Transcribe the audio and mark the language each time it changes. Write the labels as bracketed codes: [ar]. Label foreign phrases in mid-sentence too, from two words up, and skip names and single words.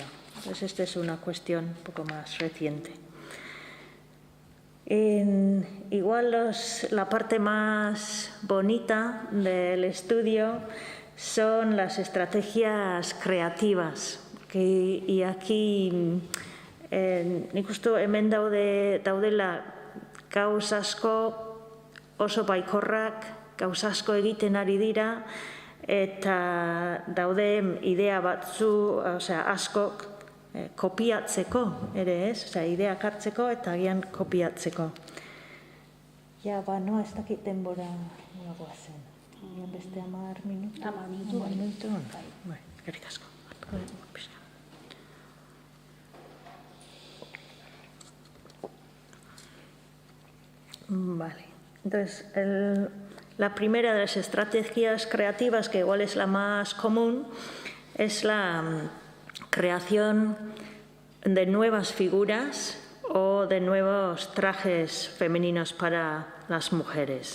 [es] Entonces, esta es una cuestión un poco más reciente. Igual la parte más bonita del estudio son las estrategias creativas. [eu] Y aquí nik uste hemen daudela gauz asko oso baikorrak, gauz asko egiten ari dira, eta daude idea batzu, askok kopiatzeko ere ez, ideak hartzeko eta agian kopiatzeko. Ja, no, ez dakit denbora nagoa zen. Beste 10 minutu? 10 minutu? Bai, eskerrik asko. [es] Vale, entonces la primera de las estrategias creativas, que igual es la más común, es la creación de nuevas figuras o de nuevos trajes femeninos para las mujeres.